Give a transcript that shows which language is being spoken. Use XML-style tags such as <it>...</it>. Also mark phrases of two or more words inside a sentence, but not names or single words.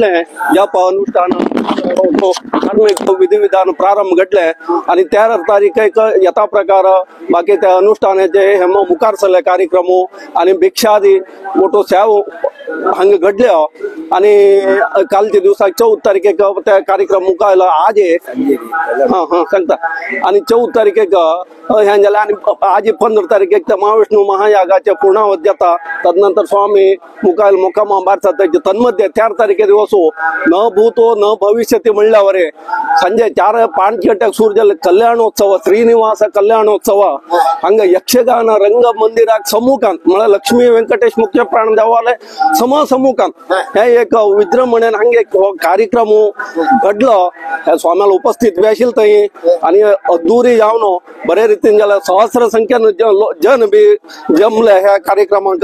<kok>जप अनुष्ठान धार्मिक विधी विधान प्रारंभ घडले आणि 13 तारखेक यथा प्रकार बाकी त्या अनुष्ठानाचे हे मुखार सरले कार्यक्रम आणि भिक्षादी मोठो सेव हांगा घडले आणि कालच्या दिवसाक 14 तारखेक त्या कार्यक्रम मुखायला आज सांगता आणि 14 तारखेक ह्यां जालें आणि आज 15 तारखेक त्या महाविष्णू महायागाचे पूर्णावत जाता। तदनंतर स्वामी मुखायल मुक्कामा बारसा तन्मध्ये 4 तारखे दिवस</kok> <sa>न भूतो न भविष्यति</sa> <kok>म्हणल्यावर संजे 4-5 गंटेक सुरू जाले कल्याणोत्सव श्रीनिवास कल्याणोत्सव हांगा यक्षगान रंग मंदिराक सम्मुखांत म्हळ्यार लक्ष्मी व्यंकटेश मुख्य प्राण देवालय सम्मुखांत हे एक विजृंभणेन हांगा एक कार्यक्रम घडलो। ह्या स्वाम्याला उपस्थित बी आशिल्ले थंय आणि अधुरी जावन बरे रितीन जाल्यार सहस्र संख्येन जन बी जमले ह्या कार्यक्रमाक।</kok>